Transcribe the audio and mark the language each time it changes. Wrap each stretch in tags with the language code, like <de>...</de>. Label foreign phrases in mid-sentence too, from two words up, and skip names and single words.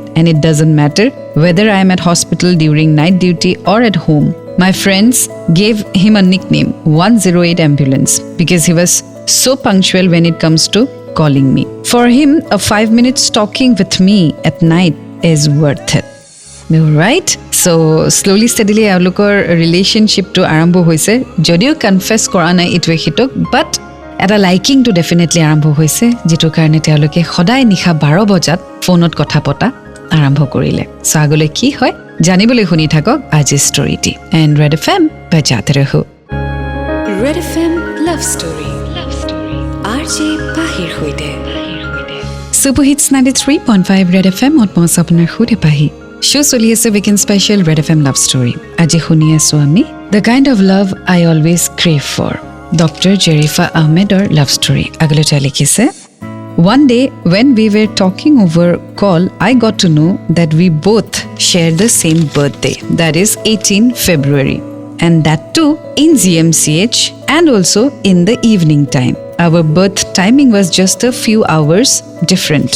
<en>And it doesn't matter whether I am at hospital during night duty or at home. My friends gave him a nickname, 108 Ambulance, because he was so punctual when it comes to calling me. For him, a 5 minutes talking with me at night is worth it. Right? So slowly steadily</en> <as>আলোকৰ ৰিলেশ্যনশ্বিপটো আৰম্ভ হৈছে যদিও কনফেছ কৰা নাই ইটোৱে সিটোক বাট এটা লাইকিংটো ডেফিনেটলি আৰম্ভ হৈছে যিটো কাৰণে তেওঁলোকে সদায় নিশা 12 বজাত ফোনত কথা পতা আৰম্ভ কৰিলে সো আগলৈ কি হয় জানিবলৈ শুনি থাকক আজিৰ ষ্টৰীটি এণ্ড ৰেড এফএম বজাতে ৰহো ৰেড এফএম লাভ ষ্টৰী RJ Pahir সৈতে Super Hits 93.5 Red FM অত মই আপোনাৰ সৈতে পাহি Show চলি আছে</as> <en>weekend special Red FM love story.</en> <as>আজি শুনি আছো আমি</as> <en>The kind of love I always crave for.</en> <as>Dr.</as> <en>Jerifa Ahmedৰ love story.</en> <as>আগলৈ তেওঁ লিখিছে</as> <en>One day when we were talking over call, I got to know that we both share the same birthday. That is 18 February. And that too in GMCH and also in the evening time. Our birth timing was just a few hours different.</en>